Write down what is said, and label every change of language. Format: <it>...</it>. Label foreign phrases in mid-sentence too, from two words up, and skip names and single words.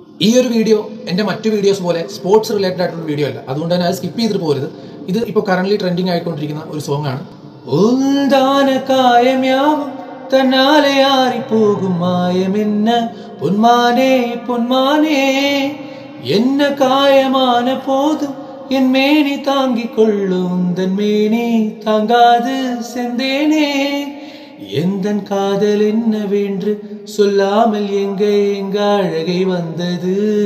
<ml>ഈ ഒരു വീഡിയോ എൻ്റെ മറ്റു വീഡിയോസ് പോലെ</ml> <en>sports related</en> <ml>ആയിട്ടുള്ള വീഡിയോ അല്ല. അതുകൊണ്ട് തന്നെ അത് സ്കിപ്പ് ചെയ്തിട്ട് പോകരുത്. ഇത് ഇപ്പോൾ</ml> <en>current trending</en> <ml>ആയിക്കൊണ്ടിരിക്കുന്ന ഒരു സോങ് ആണ്. തന്നാലെ ആറിപ്പോകും മായമെന്ന പൊന്മാനേ പൊന്മാനേ</ml> <ta>என்ன காயமான போதும் என் மேனி தாங்கிக் கொள்ளும் தன் மேனி தாங்காது செந்தேனே எந்தன் காதல் என்னவென்று சொல்லாமல் எங்க அழகை வந்தது</ta>